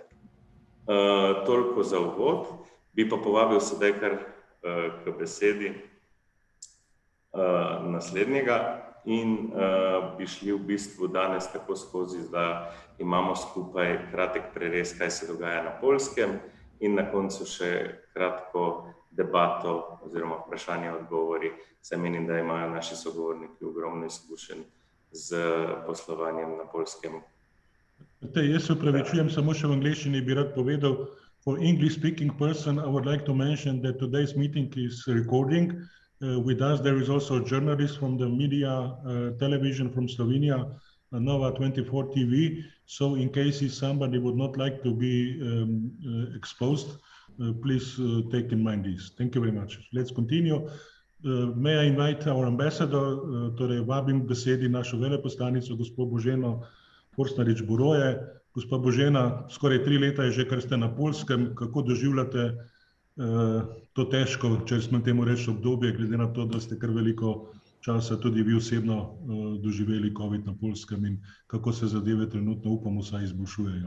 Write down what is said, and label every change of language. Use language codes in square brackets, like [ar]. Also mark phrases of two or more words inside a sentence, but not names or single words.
[sl] Toliko za uvod, bi pa povabil sedaj kar k besedi naslednjega in bi šli v bistvu danes tako skozi, da imamo skupaj kratek prerez, kaj se dogaja na Poljskem in na koncu še kratko debato oziroma vprašanje odgovori, saj menim, da imajo naši sogovorniki ogromno izkušenj z poslovanjem na Poljskem. Jaz se upravičujem, samo še v angleščini bi rad povedal. [en] For English speaking person, I would like to mention that today's meeting is recording. With us there is also a journalist from the media television from Slovenia, Nova 24 TV. So in case somebody would not like to be exposed, please take in mind this. Thank you very much. Let's continue. May I invite our ambassador, [sl] torej vabim k besedi našo veleposlanico, gospod Boženo Forstnarič-Buroje. Gospa Božena, skoraj 3 leta je že, kar ste na Poljskem. Kako doživljate to težko, če smem temu reči, obdobje, glede na to, da ste kar veliko časa tudi vi osebno doživeli COVID na Poljskem in kako se zadeve trenutno, upamo, vsaj izboljšujejo?